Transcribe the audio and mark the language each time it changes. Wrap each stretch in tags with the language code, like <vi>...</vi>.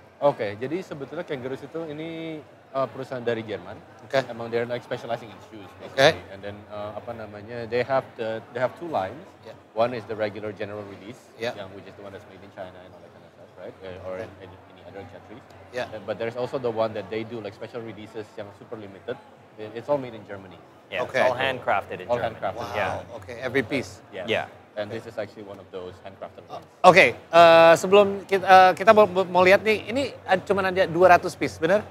<id>Oke, jadi sebetulnya Kangaroos itu ini perusahaan dari Jerman. Emang</id> <en>they're like specializing in shoes, basically. And then</en> <id>apa namanya?</id> <en>They have two lines. One is the regular general release, which is the one that's made in China and all that kind of stuff, right? Or in any other countries. But there's also the one that they do like special releases,</en> <id>yang super limited.</id> <en>It's all made in Germany. It's all handcrafted in Germany. Handcrafted. Wow. Every piece. And this is actually one of those handcrafted ones.</en> <id>Sebelum kita mau lihat nih, ini cuma ada 200 piece, benar?</id>